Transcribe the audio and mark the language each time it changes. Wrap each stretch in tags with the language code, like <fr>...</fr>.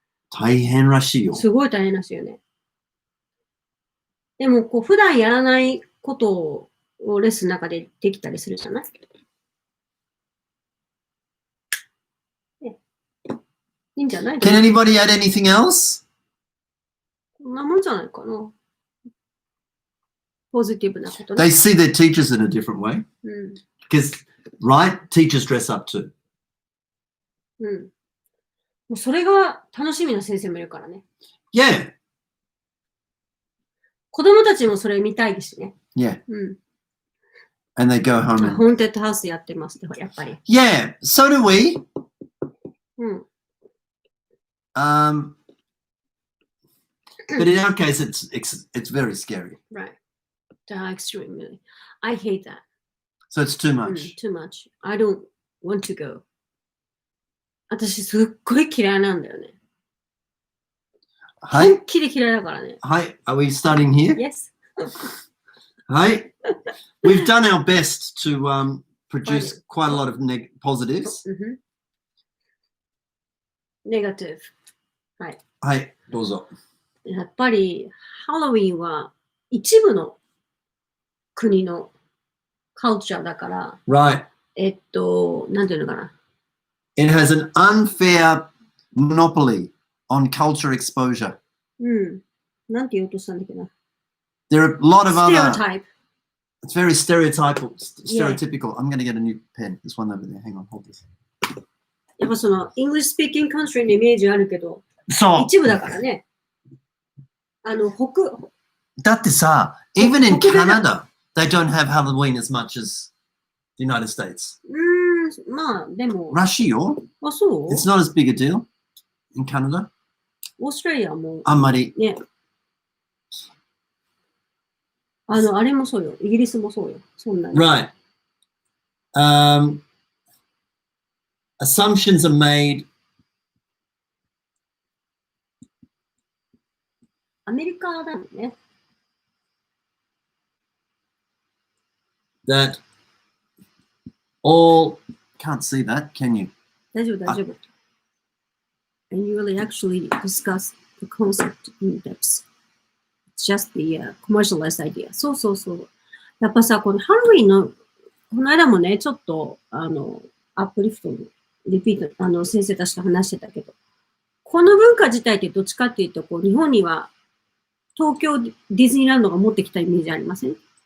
<ja>大変らしいよ。すごい大変らしいよね。でも、こう、普段やらないことをレッスンの中でできたりするじゃない？ね、いいんじゃない？</ja> <en>Can anybody add anything else?</en> <ja>こんなもんじゃないかな。ポジティブなことね。</ja> <en>They see their teachers in a different way.</en> <ja>うん。</ja> <en>Because, right, teachers dress up too.</en> <ja>うん。もうそれが楽しみな先生もいるからね。</ja> <en>Yeah,</en> <ja>子供たちもそれ見たいしね。</ja> <en>yeah.</en> <ja>うん。</ja> <en>And they go home and...</en> <ja>ホーンテッドハウスやってますって、やっぱり。</ja> <en>Yeah, so do we.</en> <ja>うん。</ja> <en>But in our case, it's very scary. Right. Extremely. I hate that. So it's too much. Too much. I don't want to go.</en> <ja>私すっごい嫌いなんだよね。</ja> <en>Hi.</en> <ja>本気で嫌いだからね。</ja> <en>Hi, are we starting here? Yes. Hi. We've done our best to produce quite a lot of positives. Negative.</en> <ja>はい、どうぞ。やっぱりハロウィンは一部の国のカルチャーだから、</ja> <en>Right.</en> <ja>なんていうのかな。</ja> <en>It has an unfair monopoly on culture exposure.</en> <ja>うん。なんて言おうとしたんだっけな。</ja> <en>There are a lot of other... Stereotype. It's very stereotypical. I'm going to get a new pen. There's one over there. Hang on, hold this.</en> <ja>やっぱその、</ja> <en>English speaking country</en> <ja>のイメージあるけど、そう。一部だからね。だってさ、</ja> <en>even in Canada, they don't have Halloween as much as the United States.</en> <ja>まあ、でも。らしいよ。あ、そう？</ja> <en>It's not as big a deal in Canada.</en> <ja>オーストラリアも。あんまり。ね。あれもそうよ。イギリスもそうよ。そんなに。</ja> <en>Right. Assumptions are made.</en> <ja>アメリカだもんね。</ja> <en>That all can't see that, can you?</en> <ja>大丈夫、大丈夫。</ja> <en>And you really actually discuss the concept in depth. It's just the commercialized idea.</en> <ja>そうそうそう。やっぱさ、このハロウィンの、この間もね、ちょっと、アップリフトのリピート、先生たちと話してたけど、この文化自体ってどっちかっていうと、こう、日本には東京ディズニーランドが持ってきたイメージありません？</ja>